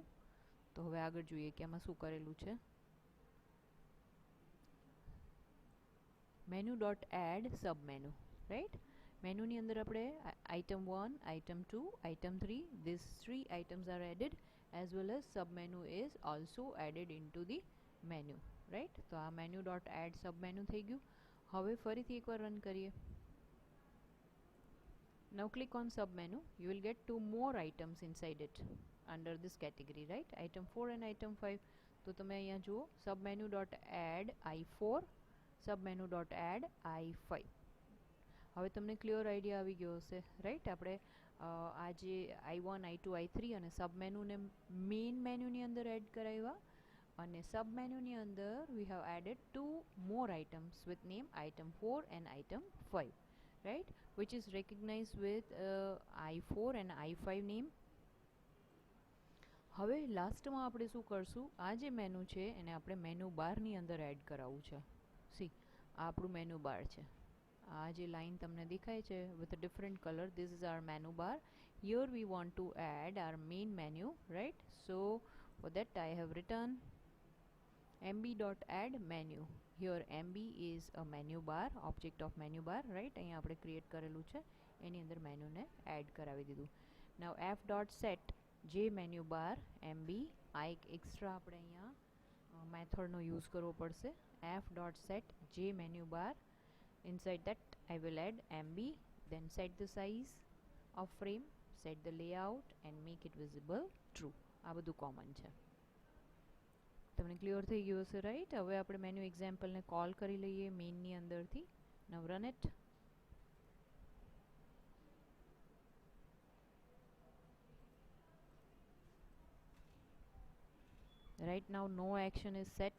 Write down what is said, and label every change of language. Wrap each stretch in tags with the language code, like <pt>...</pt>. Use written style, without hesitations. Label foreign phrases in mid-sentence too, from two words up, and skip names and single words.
<gu>તો હવે આગળ જોઈએ કે આમાં શું કરેલું છે.</gu> <en>menu dot add sub menu,</en> <gu>રાઈટ. મેનુની અંદર આપણે</gu> <en>item 1, item 2, item 3, this 3 items are added as well as sub menu is also added into the menu,</en> <gu>રાઈટ. તો આ</gu> <en>menu dot add sub menu</en> <gu>થઈ ગયું. હવે ફરીથી એકવાર રન કરીએ.</gu> <en>Now click on sub menu. You will get 2 more items inside it under this category, right? Item 4 and item 5.</en> <gu>તો તમે અહીંયા જુઓ</gu> <en>sub menu dot add I4, sub menu dot add I5.</en> <gu>હવે તમને</gu> <en>clear idea</en> <gu>આવી ગયો હશે, રાઈટ. આપણે આ જે I1, I2, I3 અને સબ મેનુને મેઇન મેન્યુની અંદર એડ કરાવ્યા અને સબ મેનુની અંદર</gu> <en>we have added 2 more items with name item 4 and item 5, right, which is recognized with I4 and I5 name.</en> <gu>હવે લાસ્ટમાં આપણે શું કરશું, આ જે મેનુ છે એને આપણે મેનુ બારની અંદર એડ કરાવવું છે. સી આ આપણું મેનુ બાર છે. આ જે લાઇન તમને દેખાય છે</gu> <en>with a different color, this is our menu bar. Here we want to add our main menu, right? So for that I have written mb.add menu. Here mb is a menu bar, object of menu bar, right.</en> <gu>અહીંયા આપણે ક્રિએટ કરેલું છે, એની અંદર મેનુને એડ કરાવી દીધું.</gu> <en>Now f.set j menu bar mb.</en> <gu>આ એક એક્સ્ટ્રા આપણે અહીંયા મેથડનો યુઝ કરવો પડશે.</gu> <en>f.set j menu bar. Inside that I will add mb, then set the size of frame, set the layout and make it visible true.</en> <gu>આ બધું કોમન છે. તમને ક્લિયર થઈ ગયું હશે, રાઈટ. હવે આપણે મેન્યુ એક્ઝામ્પલને કોલ કરી લઈએ મેઇનની અંદરથી.</gu> <en>Now run it. Right now no action is set.</en>